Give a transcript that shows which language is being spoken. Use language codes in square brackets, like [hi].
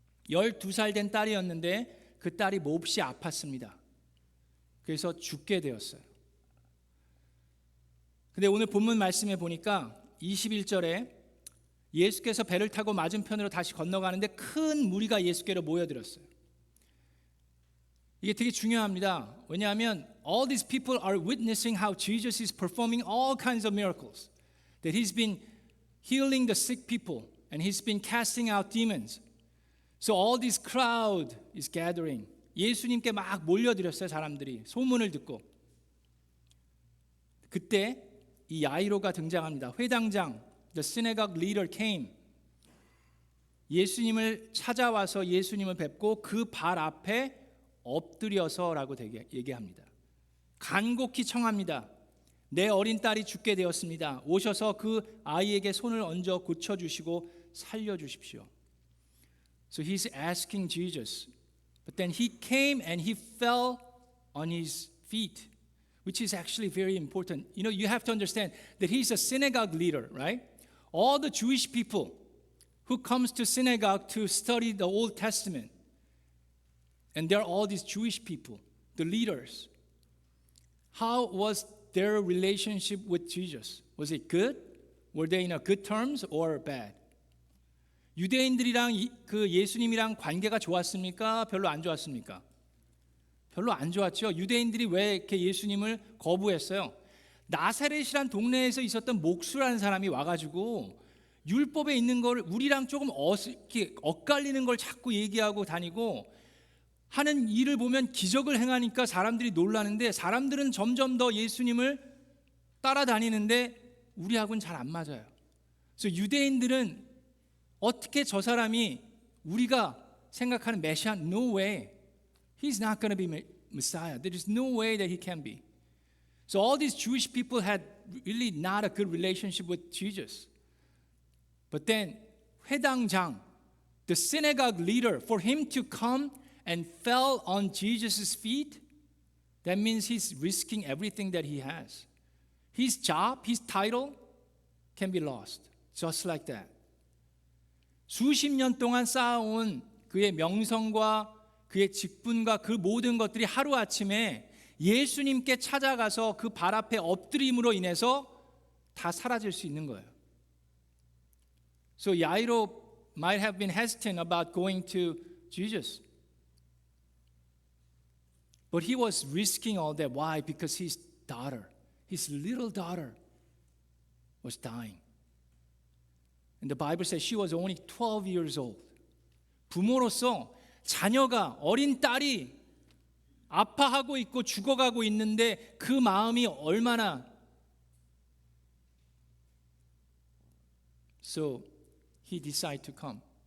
[ko] 12살 된 딸이었는데 그 딸이 몹시 아팠습니다. 그래서 죽게 되었어요. 근데 오늘 본문 말씀에 보니까 21절에 예수께서 배를 타고 맞은편으로 다시 건너가는데 큰 무리가 예수께로 모여들었어요. 이게 되게 중요합니다. 왜냐하면 [en] all these people are witnessing how Jesus is performing all kinds of miracles. That he's been healing the sick people and he's been casting out demons. So all this crowd is gathering. [ko] 예수님께 막 몰려들었어요, 사람들이. 소문을 듣고. 그때 이 야이로가 등장합니다. [en] 회당장, the synagogue leader came. [ko] 예수님을 찾아와서 예수님을 뵙고 그 발 앞에 엎드려서라고 얘기합니다. 간곡히 청합니다. 내 어린 딸이 죽게 되었습니다. 오셔서 그 아이에게 손을 얹어 고쳐주시고 살려주십시오. [en] So he's asking Jesus. But then he came and he fell on his feet. Which is actually very important. You know, you have to understand that he's a synagogue leader, right? All the Jewish people who comes to synagogue to study the Old Testament, and they're all these Jewish people, the leaders. How was their relationship with Jesus? Was it good? Were they in a good terms or bad? [ko] 유대인들이랑 그 예수님이랑 관계가 좋았습니까? 별로 안 좋았습니까? 별로 안 좋았죠. 유대인들이 왜 이렇게 예수님을 거부했어요? 나사렛이란 동네에서 있었던 목수라는 사람이 와가지고 율법에 있는 걸 우리랑 조금 이렇게 엇갈리는 걸 자꾸 얘기하고 다니고 하는 일을 보면 기적을 행하니까 사람들이 놀라는데 사람들은 점점 더 예수님을 따라다니는데 우리하고는 잘 안 맞아요. 그래서 유대인들은 어떻게 저 사람이 우리가 생각하는 메시아, [en] no way. He's not going to be Messiah. There is no way that he can be. So all these Jewish people had really not a good relationship with Jesus. But then 회당장, the synagogue leader, for him to come and fell on Jesus' feet, that means he's risking everything that he has. His job, his title can be lost, just like that. [ko] 수십 년 동안 쌓아온 그의 명성과 그의 직분과 그 모든 것들이 하루아침에 예수님께 찾아가서 그 발 앞에 엎드림으로 인해서 다 사라질 수 있는 거예요. [en] So Jairo might have been hesitant about going to Jesus. But he was risking all that. Why? Because his daughter, his little daughter, was dying. And the Bible says she was only 12 years old. [ko] 부모로서 자녀가, 어린 딸이 아파하고 있고 죽어가고 있는데 그 마음이 얼마나. [en] So he decided to come.